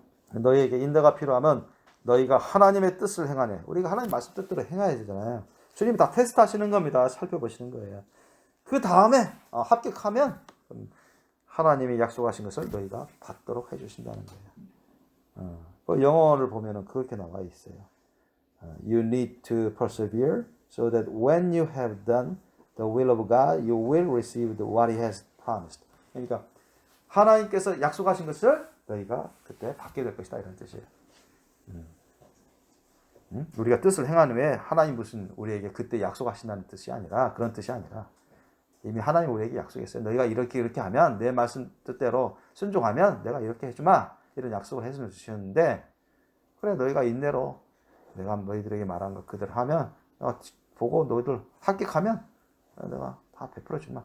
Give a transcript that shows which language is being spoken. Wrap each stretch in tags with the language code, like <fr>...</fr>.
<ko>너희에게 인내가 필요하면 너희가 하나님의 뜻을 행하네. 우리가 하나님 말씀 뜻대로 행해야 되잖아요. 주님이 다 테스트하시는 겁니다. 살펴보시는 거예요. 그 다음에 합격하면 하나님이 약속하신 것을 너희가 받도록 해주신다는 거예요. 그 영어를 보면은 그렇게 나와 있어요.</ko> <en>You need to persevere so that when you have done the will of God, you will receive what He has promised.</en> <ko>그러니까 하나님께서 약속하신 것을 너희가 그때 받게 될 것이다 이런 뜻이에요. 우리가 뜻을 행하는 후에 하나님 무슨 우리에게 그때 약속하신다는 뜻이 아니라 그런 뜻이 아니라 이미 하나님 우리에게 약속했어요. 너희가 이렇게 하면 내 말씀 뜻대로 순종하면 내가 이렇게 해주마 이런 약속을 해서 주셨는데 그래 너희가 인내로 내가 너희들에게 말한 것 그대로 하면 보고 너희들 합격하면 내가 다 베풀어 주마.</ko>